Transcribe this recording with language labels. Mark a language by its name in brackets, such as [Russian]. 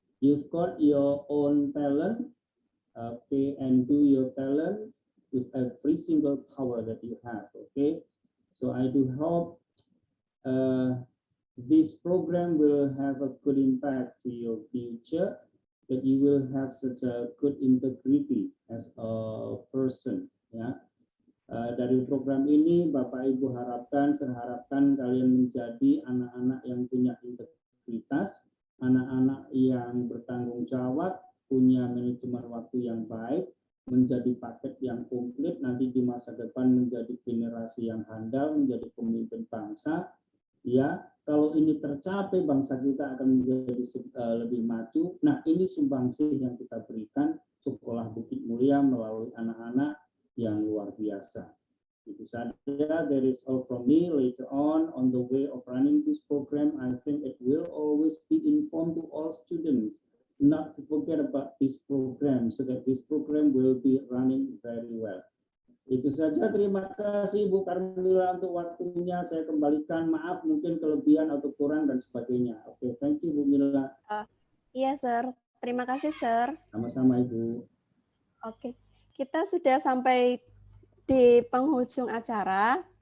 [English] You've got your own talent, okay, and do your talent with every single power that you have. Okay, so I do hope this program will have a good impact to your future, that you will have such a good integrity as a person. [Indonesian] Ya, dari program ini Bapak Ibu saya harapkan kalian menjadi anak-anak yang punya integritas, anak-anak yang bertanggung jawab, punya manajemen waktu yang baik, menjadi paket yang komplit, nanti di masa depan menjadi generasi yang handal, menjadi pemimpin bangsa. Ya, kalau ini tercapai, bangsa kita akan menjadi lebih maju. Nah, ini sumbangsih yang kita berikan Sekolah Bukit Mulia melalui anak-anak yang luar biasa. Itu saja. [English] That is all from me. Later on the way of running this program, I think it will always be informed to all students not to forget about this program, so that this program will be running very well. [Indonesian] Itu saja. Terima kasih Bu Carmila untuk waktunya. Saya kembalikan, maaf mungkin kelebihan atau kurang dan sebagainya. [English] Oke, thank you Bu Mila. [Indonesian] Iya, Sir. Terima kasih, Sir. Sama-sama Ibu. Oke, kita sudah sampai di penghujung acara.